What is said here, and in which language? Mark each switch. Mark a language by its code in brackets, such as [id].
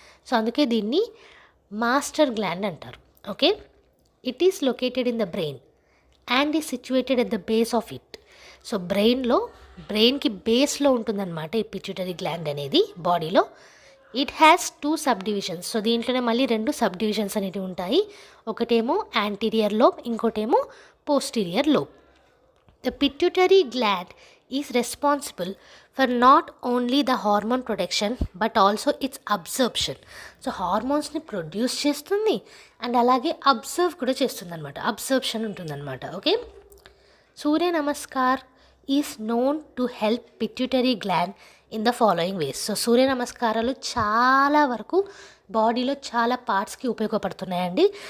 [te] So అందుకే దీన్ని master gland అంటారు. [en] Okay, it is located in the brain and is situated at the base of it. [te] So బ్రెయిన్కి బేస్లో ఉంటుందన్నమాట ఈ పిట్యూటరీ గ్లాండ్ అనేది బాడీలో. [en] It has 2 subdivisions. [te] So దీంట్లోనే మళ్ళీ 2 సబ్ డివిజన్స్ అనేవి ఉంటాయి. ఒకటేమో యాంటీరియర్ లోబ్, ఇంకోటేమో posterior lobe. [en] The pituitary gland is responsible for not only the hormone production but also its absorption. [te] So హార్మోన్స్ని produce చేస్తుంది అండ్ అలాగే అబ్జర్వ్ కూడా చేస్తుంది అనమాట, అబ్జర్ప్షన్ ఉంటుందన్నమాట. [en] Okay, Surya Namaskar is known to help pituitary gland in the following ways. [te] So సూర్య నమస్కారాలు చాలా వరకు బాడీలో చాలా పార్ట్స్కి ఉపయోగపడుతున్నాయండి.